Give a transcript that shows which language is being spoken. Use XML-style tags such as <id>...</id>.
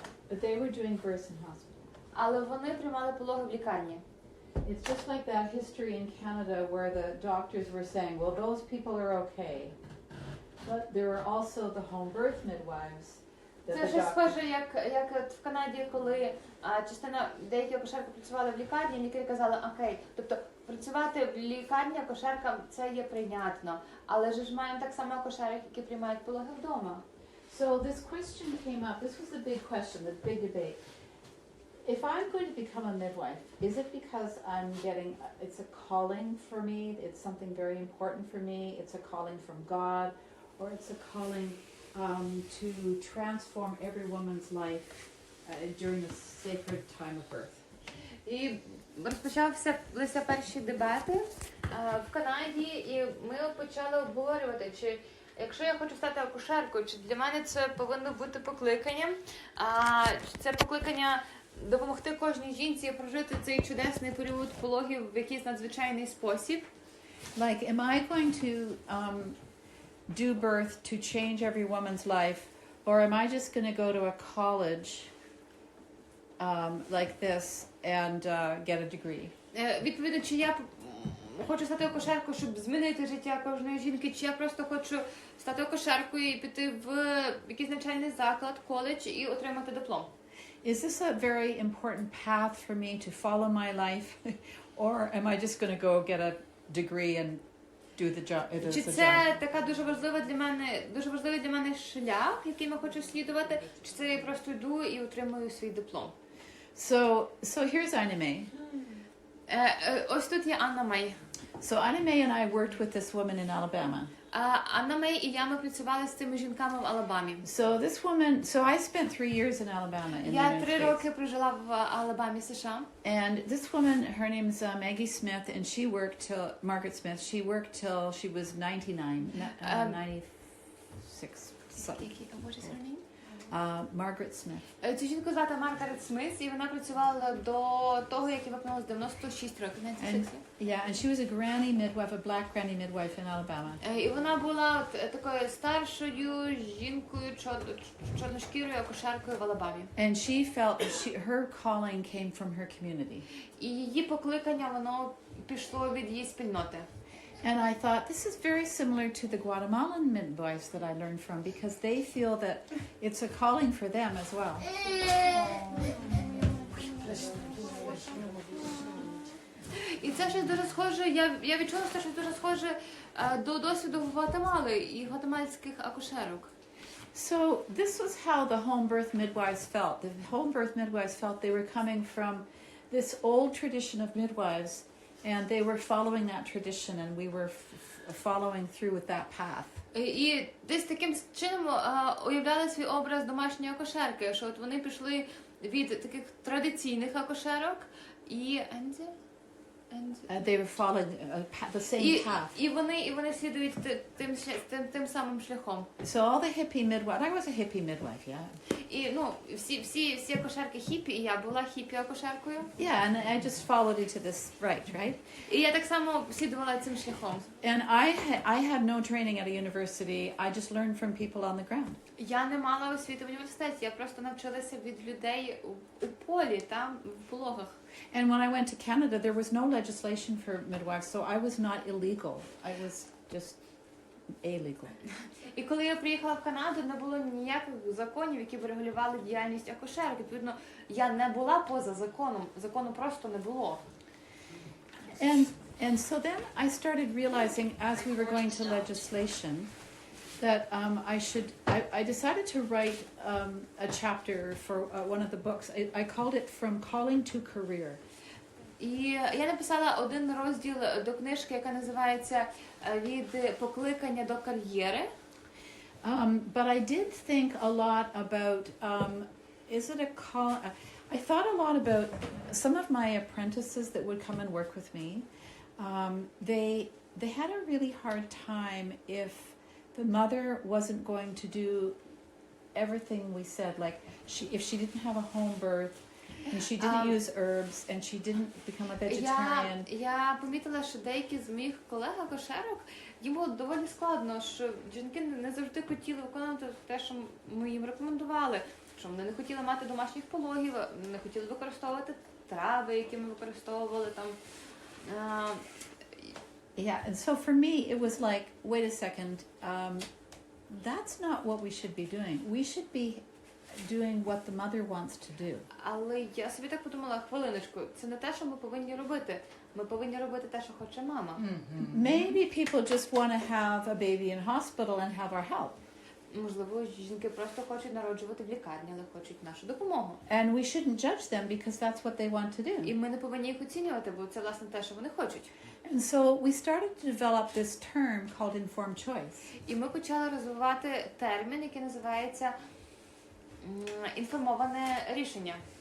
<en>But they were doing births in hospitals.</en> <uk>Але вони приймали пологи в лікарні.</uk> <en>It's just like that history in Canada where the doctors were saying, well, those people are okay. But there were also the home birth midwives.</en> <uk>Це щось схоже, як в Канаді, коли деякі акушерки працювали в лікарні, лікарі казали, окей, тобто працювати в лікарні акушеркам це є прийнятно, але ж маємо так само акушерок, які приймають пологи вдома.</uk> <en>So this question came up, this was the big question, the big debate. If I'm going to become a midwife, is it because I'm getting, it's a calling for me, it's something very important for me, it's a calling from God, or it's a calling to transform every woman's life during the sacred time of birth?</en> <uk>І розпочалися перші дебати в Канаді, і ми почали обговорювати, чи якщо я хочу стати акушеркою, чи для мене це повинно бути покликанням, чи це покликання допомогти кожній жінці прожити цей чудесний період пологів в якийсь надзвичайний спосіб.</uk> <en>Like, am I going to do birth to change every woman's life, or am I just going to go to a college like this and get a degree?</en> <uk>Відповідно, чи я хочу стати акушеркою, щоб змінити життя кожної жінки, чи я просто хочу стати акушеркою і піти в якийсь навчальний заклад, коледж і отримати диплом.</uk> <en>Is this a very important path for me to follow my life, or am I just going to go get a degree and do the job?</en> <uk>Чи це така дуже важливий для мене шлях, яким я хочу слідувати, чи це я просто йду і отримую свій диплом?</uk> <en>So here's Anna May.</en> <uk>Ось тут є Анна Мей.</uk> <en>So Anna May and I worked with this woman in Alabama.</en> <uk>Анна Мей і я, ми працювали з цими жінками в Алабамі.</uk> <en>So I spent 3 years in Alabama in the</en> <uk>Я</uk> <en>United</en> <uk>3</uk> <en>States.</en> <uk>роки прожила в Алабамі, США.</uk> <en>And this woman, her name's Maggie Smith, and she worked till Margaret Smith. She worked till she was 96. What is her name? Margaret Smith.</en> <uk>Цю жінку звати Маргарет Сміт, і вона працювала до того, як я випнулася 96 років.</uk> <en>And she was a granny midwife, a black granny midwife in Alabama.</en> <uk>І вона була такою старшою жінкою, чорношкірою акушеркою в Алабамі.</uk> <en>And she felt her calling came from her community.</en> <uk>І її покликання, воно пішло від її спільноти.</uk> <en>And I thought this is very similar to the Guatemalan midwives that I learned from, because they feel that it's a calling for them as well.</en> <uk>І це щось дуже схоже, я відчула, що це щось дуже схоже до досвіду Гватемали і гватемальських акушерок.</uk> <en>So this was how the home birth midwives felt. The home birth midwives felt they were coming from this old tradition of midwives, and they were following that tradition, and we were following through with that path.</en> <uk>І десь таким чином уявляли свій образ домашньої акушерки, що от вони пішли від таких традиційних акушерок і</uk> <en>They were following the same path.</en> <uk>І вони слідують тим самим шляхом.</uk> <en>So all the hippie midwives, I was a hippie midwife, yeah.</en> <uk>І всі акушерки хіппі, і я була хіппі-акушеркою.</uk> <en>Yeah, and I just followed into this right?</en> <uk>І я так само слідувала цим шляхом.</uk> <en>And I had no training at a university. I just learned from people on the ground.</en> <uk>Я не мала освіти в університеті, я просто навчилася від людей у полі, там, в пологах.</uk> <en>And when I went to Canada, there was no legislation for midwives, so I was not illegal. I was just illegal.</en> <uk>І коли я приїхала в Канаду, не було ніяких законів, які б регулювали діяльність акушерок. Відповідно, я не була поза законом. Закону просто не було.</uk> <en>And so then I started realizing, as we were going to legislation, that I decided to write a chapter for one of the books. I called it From Calling to Career.</en> <uk>І я написала один розділ до книжки, яка називається «Від покликання до кар'єри».</uk> <en>But I did think a lot about, is it a call? I thought a lot about some of my apprentices that would come and work with me. They had a really hard time if the mother wasn't going to do everything we said, like if she didn't have a home birth, and she didn't use herbs, and she didn't become a vegetarian.</en> <uk>Я помітила, що деякі з моїх колег-акушерок, їм було доволі складно, що жінки не завжди хотіли виконувати те, що ми їм рекомендували. Що вони не хотіли мати домашніх пологів, не хотіли використовувати трави, які ми використовували там.</uk> <en>Yeah, and so for me, it was like, wait a second, that's not what we should be doing. We should be doing what the mother wants to do.</en> <uk>Але я собі так подумала, хвилиночку, це не те, що ми повинні робити. Ми повинні робити те, що хоче мама.</uk> <en>Maybe people just want to have a baby in hospital and have our help.</en> <uk>Можливо, жінки просто хочуть народжувати в лікарні, але хочуть нашу допомогу.</uk> <en>And we shouldn't judge them because that's what they want to do.</en> <uk>І ми не повинні їх оцінювати, бо це, власне, те, що вони хочуть.</uk> <en>And so we started to develop this term called informed choice.</en> <uk>І ми почали розвивати термін, який називається інформоване рішення.</uk>